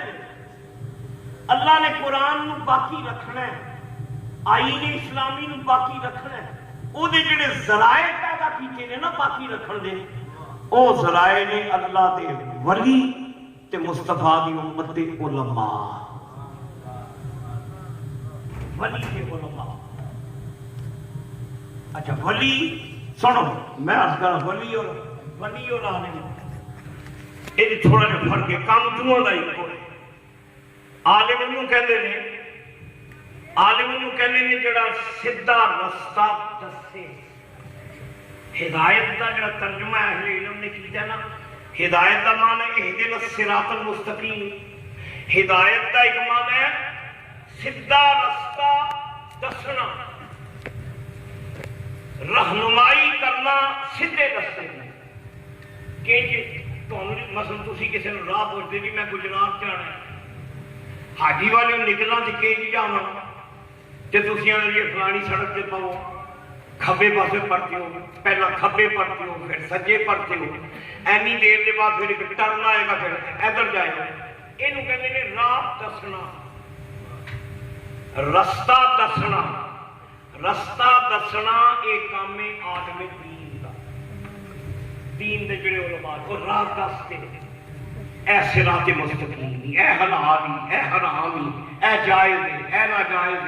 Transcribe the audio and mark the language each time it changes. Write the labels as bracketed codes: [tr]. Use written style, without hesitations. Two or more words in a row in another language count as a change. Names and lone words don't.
[pa] اللہ نے قرآن نو باقی رکھنا ہے، آئین اسلامی نو باقی رکھنا ہے، او دے جڑے ذرائع پیدا کیتے نے نا باقی رکھن دے، او ذرائع نے اللہ دے ولی تے مصطفیٰ دی امت دے علماء، ولی تے علماء۔ [ur] اچھا ولی سنو، میں عرض کر ولی اور عالم یہ تھوڑا جہا فرق ہے، کام دونوں کا ایک ہے۔ [pa] عالم نوں کہندے نے، عالم نوں کہندے نے جڑا سیدھا رستہ دسے۔ ہدایت دا جڑا ترجمہ اہل علم نے کیتا نا، ہدایت دا معنی [ar] اہدنا الصراط المستقیم، [pa] ہدایت دا ایک معنی ہے سیدھا رستہ دسنا، رہنمائی کرنا سیدھے رستے میں۔ کہ مثلا تسی کسی نے راہ پوچھتے جی میں گجرات جانا ہے، حاجی والے نکلنا تے کہ جانا تے تسی یہ فلانی سڑک تے پاؤ، کھبے پاسے پڑھتے ہو، پہلا کھبے پڑھتے ہو پھر سجے پڑھتے ہو، اینی دیر کے بعد پھر ایک ٹرن آئے گا پھر ادھر جائے گا۔ یہ کہتے ہیں راہ دسنا، رستہ دسنا، رستہ دسنا ایک کام ہے آدم دین دا، دین دے جڑے علماء اور راہ دستے اے صراط مستقیم، اے حلالی، اے حرامی، اے جائز ہے، اے ناجائز ہے۔